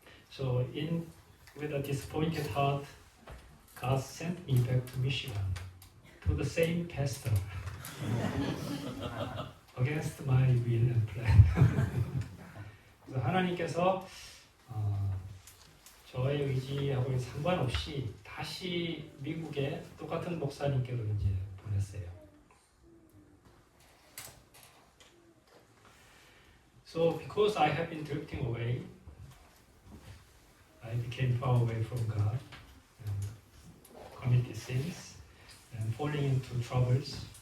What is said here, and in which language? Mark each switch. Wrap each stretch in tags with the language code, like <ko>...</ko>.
<en>So with a disappointed heart, God sent me back to Michigan to the same pastor against my will and plan.</en> <ko>그래서 하나님께서 저의 의지하고 상관없이 다시 미국에 똑같은 목사님께로 이제 보냈어요.</ko> <en>So because I have been drifting away, I became far away from God and committed sins and falling into troubles.</en>